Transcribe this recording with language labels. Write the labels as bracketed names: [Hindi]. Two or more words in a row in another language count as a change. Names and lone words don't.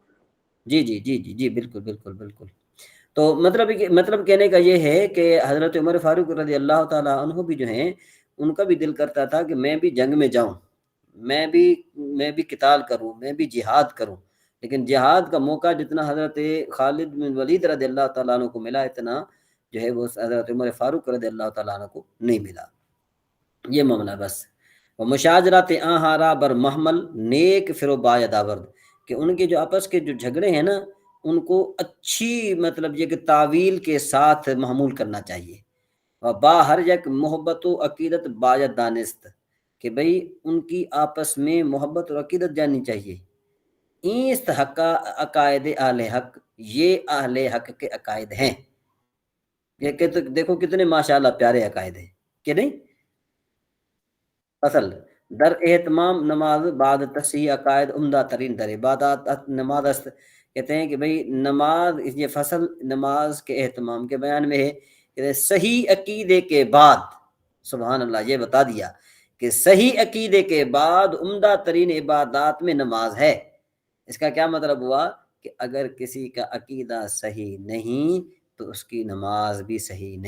[Urdu] جی جی جی جی جی بالکل بالکل بالکل۔ تو مطلب کہنے کا یہ ہے کہ حضرت عمر فاروق رضی اللہ تعالیٰ عنہ بھی جو ہیں، ان کا بھی دل کرتا تھا کہ میں بھی جنگ میں جاؤں، میں بھی قتال کروں، میں بھی جہاد کروں، لیکن جہاد کا موقع جتنا حضرت خالد بن ولید رضی اللہ تعالیٰ عنہ کو ملا، اتنا جو ہے وہ حضرت عمر فاروق رضی اللہ تعالیٰ عنہ کو نہیں ملا۔ یہ معاملہ بس۔ [Persian] مشاجرات آہارا بر محمل نیک فرو باید آورد، [Urdu] کہ ان کے جو آپس کے جو جھگڑے ہیں نا، ان کو اچھی مطلب یہ کہ تعویل کے ساتھ محمول کرنا چاہیے۔ [Persian] با ہر یک محبت و عقیدت باید دانست، [Urdu] کہ بھئی ان کی آپس میں محبت اور عقیدت جاننی چاہیے۔ [Persian] اینست حق عقائد اہل حق، [Urdu] یہ اہل حق کے عقائد ہیں۔ یہ کہ دیکھو کتنے ماشاءاللہ پیارے عقائد ہیں کہ نہیں۔ [Persian] اصل در اہتمام نماز بعد تصحیح عقائد عمدہ ترین در عبادات نماز است، [Urdu] کہتے ہیں کہ بھئی نماز، یہ فصل نماز کے اہتمام کے بیان میں ہے کہ صحیح عقیدے کے بعد، سبحان اللہ، یہ بتا دیا کہ صحیح عقیدے کے بعد عمدہ ترین عبادات میں نماز ہے۔ اس کا کیا مطلب ہوا کہ اگر کسی کا عقیدہ صحیح نہیں تو اس کی نماز بھی صحیح نہیں۔